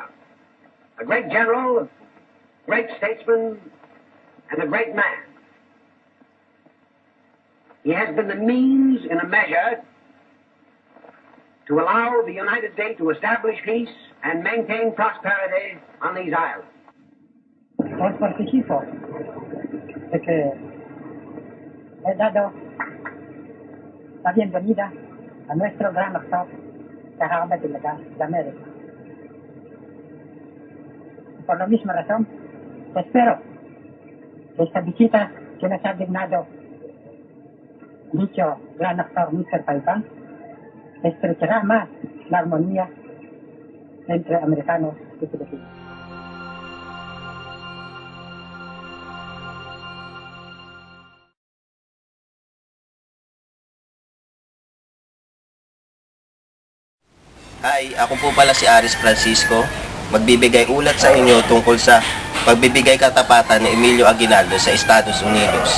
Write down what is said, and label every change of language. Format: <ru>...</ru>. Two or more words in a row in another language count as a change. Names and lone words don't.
<en>A great general, a great statesman, and a great man. He has been the means, in a measure, to allow the United States to establish peace and maintain prosperity on these islands.</en> <es>Os participo de que he dado la bienvenida a nuestro gran actor de América. Por la misma razón, espero que esta visita que nos ha dignado dicho gran actor Mr. Paipán estrechará más la armonía entre americanos y filipinos.</es> <tl>Hi, ako po pala si Aris Francisco, magbibigay ulat sa inyo tungkol sa pagbibigay katapatan ni Emilio Aguinaldo sa Estados Unidos.</tl>